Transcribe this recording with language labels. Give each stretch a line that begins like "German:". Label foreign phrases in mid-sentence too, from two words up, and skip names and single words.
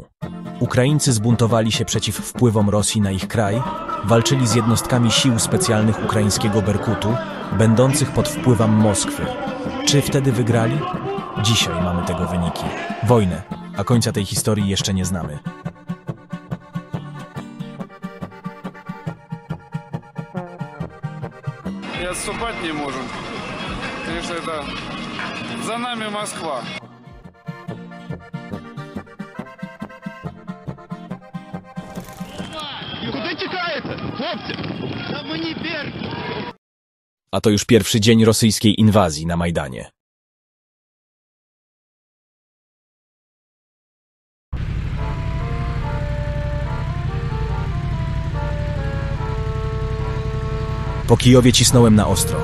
Polish: Ukraińcy zbuntowali się przeciw wpływom Rosji na ich kraj, walczyli z jednostkami sił specjalnych ukraińskiego Berkutu, będących pod wpływem Moskwy. Czy wtedy wygrali? Dzisiaj mamy tego wyniki. Wojnę, a końca tej historii jeszcze nie znamy.
Russian: И отступать не можем. Конечно, это за нами Москва.
Ukrainian: Куди тікаєте, хлопці? Та мені вір!
Polish: A to już pierwszy dzień rosyjskiej inwazji na Majdanie. Po Kijowie cisnąłem na ostro.